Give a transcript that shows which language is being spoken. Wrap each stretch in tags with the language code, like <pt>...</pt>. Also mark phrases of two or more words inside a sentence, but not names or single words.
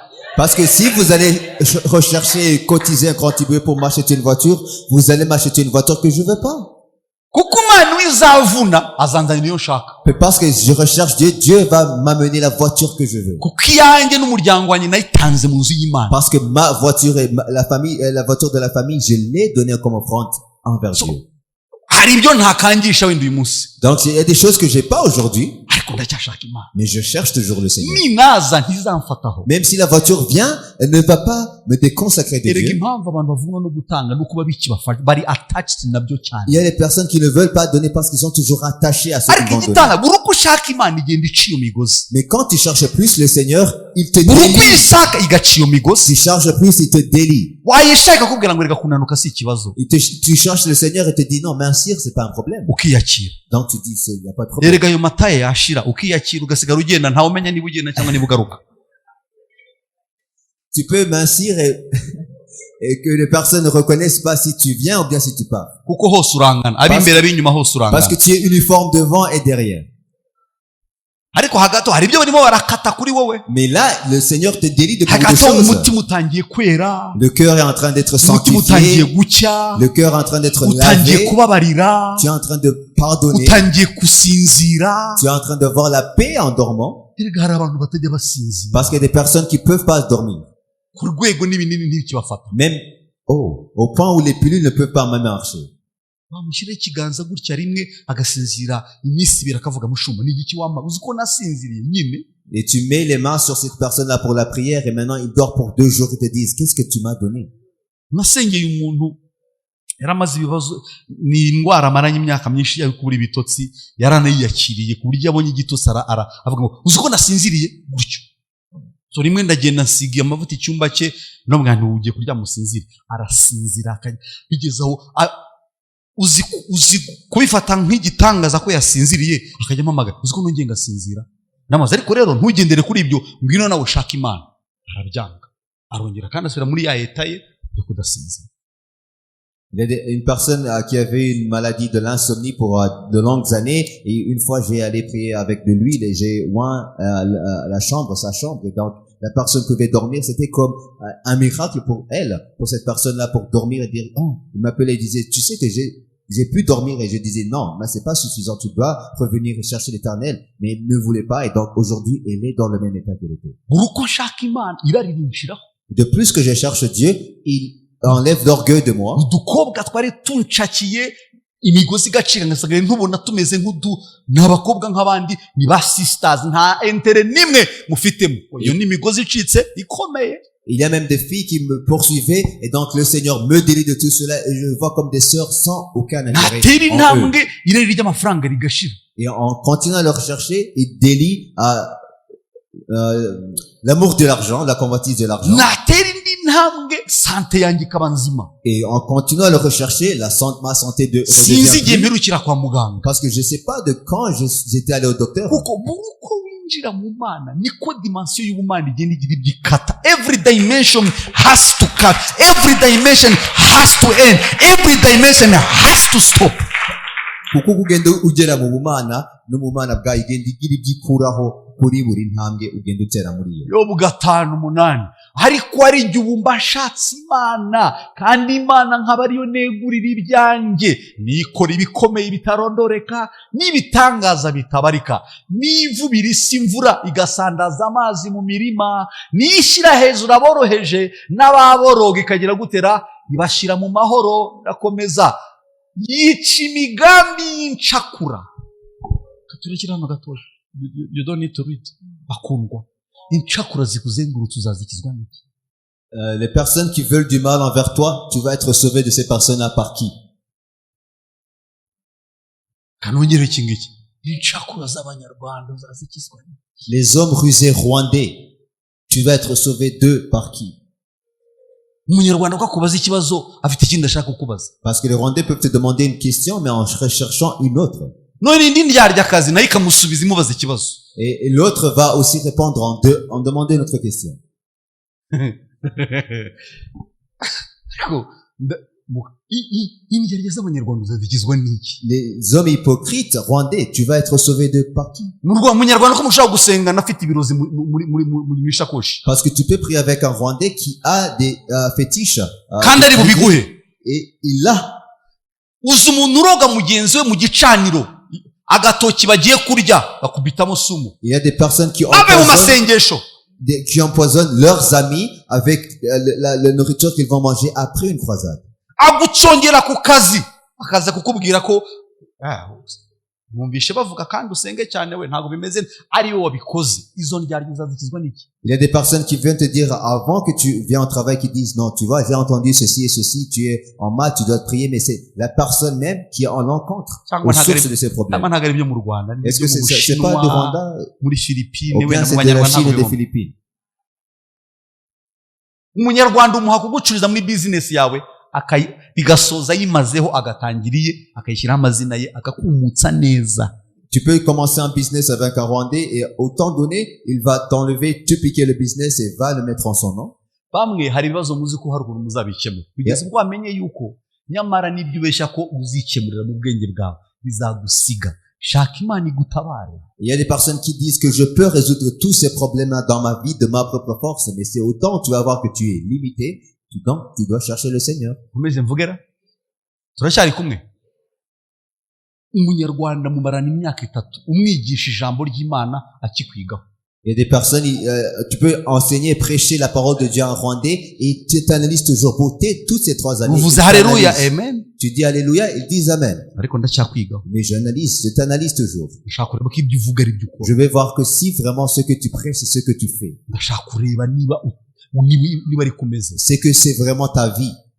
<fr>Parce que si vous allez rechercher et cotiser et contribuer pour m'acheter une voiture, vous allez m'acheter une voiture que je veux pas.</fr> <rw>kuko Imana izavuna azanzanira iyo nshaka.</rw> <fr>Mais parce que je recherche Dieu, Dieu va m'amener la voiture que je veux.</fr> <rw>Kuko iyanjye n'umuryango wanjye nayitanze mu nzu y'Imana.</rw> <fr>Parce que ma voiture et la voiture de la famille, je l'ai donnée comme offrande envers Dieu.</fr> <rw>Hari ibyo ntakangisha wenda uyu munsi.</rw> <fr>Donc il y a des choses que j'ai pas aujourd'hui,</fr> <rw>Ariko ndacyashaka Imana.</rw> <fr>mais je cherche toujours le Seigneur.</fr> <rw>Ninaza ntizamfataho.</rw> <fr>Même si la voiture vient, elle ne va pas me déconsacrer de</fr> <rw>Erega</rw> <fr>Dieu.</fr> <rw>impamvu abantu bavunwa no gutanga nuko babikibafasha bari attached nabyo cyane.</rw> <fr>Il y a des personnes qui ne veulent pas donner parce qu'ils sont toujours attachés à ce qu'ils</fr> <rw>Ariko</rw> <fr>vont donner.</fr> <rw>igitanga buri uko ushaka Imana igenda iciye migozi.</rw> <fr>Mais quand tu cherches plus le Seigneur, il te</fr> <rw>Buri uko</rw> <fr>délie.</fr> <rw>uyishaka igaciye migozi.</rw> <fr>Tu cherches plus, il te délie.</fr> <rw>Wayishaka kubwira ngo reka kunanuka si ikibazo.</rw> <fr>Tu cherches le Seigneur et te dit non, mincir, c'est pas un problème.</fr> <rw>Ukiyakira.</rw> <fr>Donc tu dis, il n'y a pas de problème.</fr> <rw>Erega ayo mataye yashira ukiyakira ugasigara ugenda ntawe umenya niba ugenda cyangwa niba ugaruka.</rw> <fr>Tu peux mincir et que les personnes ne reconnaissent pas si tu viens ou bien si tu pars.</fr> <rw>Kuko hose urangana ab'imbere ab'inyuma hose</rw> <fr>Parce que</fr> <rw>urangana.</rw> <fr>tu es uniforme devant et derrière.</fr> <rw>Ariko hagato hari ibyo barimo barakata kuri wowe.</rw> <fr>Mais là, le Seigneur te délie de beaucoup de</fr> <rw>Hagato</rw> <fr>choses.</fr> <rw>umutima utangiye kwera.</rw> <fr>Le cœur est en train d'être</fr> <rw>Umutima utangiye</rw> <fr>sanctifié.</fr> <rw>gucya.</rw> <fr>Le cœur est en train d'être</fr> <rw>Utangiye</rw> <fr>lavé.</fr> <rw>kubabarira.</rw> <fr>Tu es en train de pardonner.</fr> <rw>Utangiye gusinzira.</rw> <fr>Tu es en train de voir la paix en dormant.</fr> <rw>Erega hari abantu batajya basinzira.</rw> <fr>Parce qu'il y a des personnes qui peuvent pas dormir.</fr> <rw>Ku rwego n'ibinini ntibikibafata.</rw> <fr>Même, au point où les pilules ne peuvent pas même marcher.</fr> <rw>Bamushyiraho ikiganza gutya rimwe agasinzira iminsi ibiri akavuga mushumba ni igiki wampa uzi ko nasinziriye nyine.</rw> <fr>Et tu mets les mains sur cette personne-là pour la prière et maintenant il dort pour 2 jours. Ils te disent, qu'est-ce que tu m'as donné?</fr> <rw>Nasengeye umuntu yaramaze ibibazo ni indwara amaranye imyaka myinshi yo kubura ibitotsi yaranayiyakiriye ku buryo abonye igitotsi avuga ngo uzi ko nasinziriye gutyo. So rimwe ndagenda nsigiye amavuta icyumba cye no mwana ugiye kurya musinzire arasinzira bigezaho uzi kubifata nk'igitangaza ko yasinziriye akajya amamaga uzi ko nongeye ngasinzira namaze ariko rero ntugendere kuri ibyo ngwino nawe ushaka Imana arabyanga arongera kandi asubira muri ya leta ye yo kudasinzira.</rw> <fr>Il y a une personne qui avait une maladie de l'insomnie pour de longues années et une fois j'ai allé prier avec de l'huile et j'ai oint sa chambre et donc la personne pouvait dormir. C'était comme un miracle pour elle, pour cette personne-là, pour dormir et dire, oh, il m'appelait et disait, tu sais que j'ai pu dormir et je disais, non, mais c'est pas suffisant, tu dois revenir et chercher l'Éternel. Mais elle ne voulait pas et donc aujourd'hui, elle est dans le même état qu'elle était. De plus que je cherche Dieu, il enlève l'orgueil de moi.</fr> <rw>Udukobwa twari tuncakiye imigozi igacika ngasagaye ntubona tumeze n'abakobwa nk'abandi ni ba sisters nta entere nimwe mufitemo. Iyo ni imigozi icitse ikomeye.</rw> <fr>Il y a même des filles qui me poursuivaient et donc le Seigneur me délie de tout cela et je vois comme des sœurs sans aucun intérêt en eux. Et en continuant à le rechercher, il délie l'amour de l'argent, la convoitise de l'argent. Et en continuant à le rechercher, ma santé redevient. Parce que je sais pas de quand j'étais allé au docteur.</fr> <en>Every dimension has to cut. Every dimension has to end. Every dimension has to stop.</en> <rw>Kuko kugenda ugera mu bumana n'umumana bwa igenda igira igikuraho kuri buri ntambwe ugenda utera muri iyo. Yobu 5:8 ariko ari jye ubumba nshatse Imana kandi Imana nkaba ariyo negurira ibyanjye nikora ibikomeye bitarondoreka n'ibitangaza bitabarika nivubira isi imvura igasandaza amazi mu mirima nishyira hejuru aboroheje n'ababoroga ikagira gutera ibashira mu mahoro ndakomeza yica imigambi y'incakura. Katurekera hano gatoya.</rw> <en>You don't need to read.</en> <rw>Bakundwa. Incakura zikuzengurutse uzazikizwa n'iki?</rw> <fr>Les personnes qui veulent du mal envers toi, tu vas être sauvé de ces personnes-là par qui?</fr> <rw>Kanongere iki ngiki. Incakura z'abanyarwanda uzazikizwa n'iki?</rw> <fr>Les hommes rusés rwandais, tu vas être sauvé d'eux par qui?</fr> <rw>Umunyarwanda ko akubaza ikibazo afite ikindi ashaka kukubaza.</rw> <fr>Parce que les Rwandais peuvent te demander une question mais en recherchant une autre.</fr> <rw>None indi ndyarya akazi nayo ikamusubiza imubaza ikibazo.</rw> <fr>Et l'autre va aussi répondre en demander une autre question.</fr> <rw>indyarya z'abanyarwanda zigizwe n'iki?</rw> <fr>Les hommes hypocrites rwandais, tu vas être sauvé de par qui?</fr> <rw>Umunyarwanda ko mushobora gusenga afite ibirozi mu ishakoshi</rw> <fr>Parce que tu peux prier avec un Rwandais qui a des fétiches.</fr> <rw>kandi ari bubiguhe.</rw> <fr>Et il a.</fr> <rw>Uzi umuntu uroga mugenzi we mu gicaniro agatoki bagiye kurya bakubitamo sumu.</rw> <fr>Il y a des personnes qui</fr> <rw>Abe mu masengesho</rw> <fr>empoisonnent leurs amis avec la nourriture qu'ils vont manger après une croisade.</fr> <rw>agucongera ku kazi akaza kukubwira ko mwumvishe bavuga kandi usenge cyane we ntabwo bimeze ari wowe wabikoze. Izo ndyarya uzazikizwa n'iki?</rw> <fr>Il y a des personnes qui viennent te dire avant que tu viens au travail qui disent non, tu vois, j'ai entendu ceci et ceci, tu es en mal, tu dois te prier, mais c'est la personne même qui est en l'encontre aux sources de ces problèmes. Est-ce que c'est pas du Rwanda</fr> <rw>muri Philippines</rw> <fr>ou bien c'est de la Chine et des Philippines?</fr> <rw>Umunyarwanda umuha kugucuriza muri business yawe bigasoza yimazeho agatangiriye akayishyiraho amazina ye akakumutsa neza.</rw> <fr>Tu peux commencer un business avec un Rwandais et au temps donné, il va t'enlever, te piquer le business et va le mettre en son nom.</fr> <rw>Bamwe hari ibibazo muzi ko hari ukuntu muzabikemura bigeze ubwo wamenye yuko nyamara n'ibyo ubeshya ko uzikemurira mu bwenge bwawe bizagusiga. Shaka Imana igutabare.</rw> <fr>Il y a des personnes qui disent que je peux résoudre tous ces problèmes dans ma vie de ma propre force, mais c'est autant tu vas voir que tu es limité, donc tu dois chercher le Seigneur.</fr> <rw>Umeze mvugera turacyari kumwe. Umunyarwanda mumarana imyaka 3 umwigisha ijambo ry'Imana akikwigaho.</rw> <fr>Il y a des personnes, tu peux enseigner, prêcher la parole de Dieu en rwandais et tu t'analyses toujours beauté toutes ces 3 années. Vous alléluia, amen. Tu dis alléluia, ils disent amen. Mais je t'analyse toujours. Je vais voir que si vraiment ce que tu prêches, c'est ce que tu fais. C'est que c'est vraiment ta vie.</fr>